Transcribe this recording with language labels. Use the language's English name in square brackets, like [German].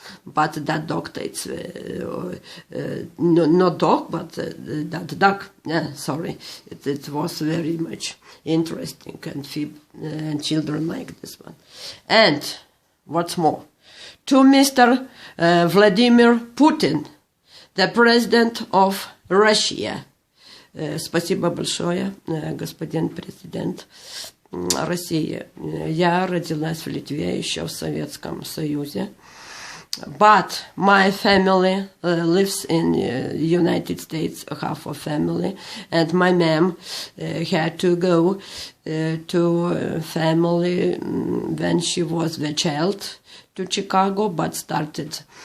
[English] But that dog takes, not dog, but that duck, sorry, it was very much interesting, and children like this one. And what's more, to Mr. Vladimir Putin, the president of Russia. [Russian] Спасибо большое, господин президент России. Я родилась в Литве, еще в Советском Союзе. [English] But my family lives in United States, half of family, and my mom had to go to family when she was a child to Chicago, but started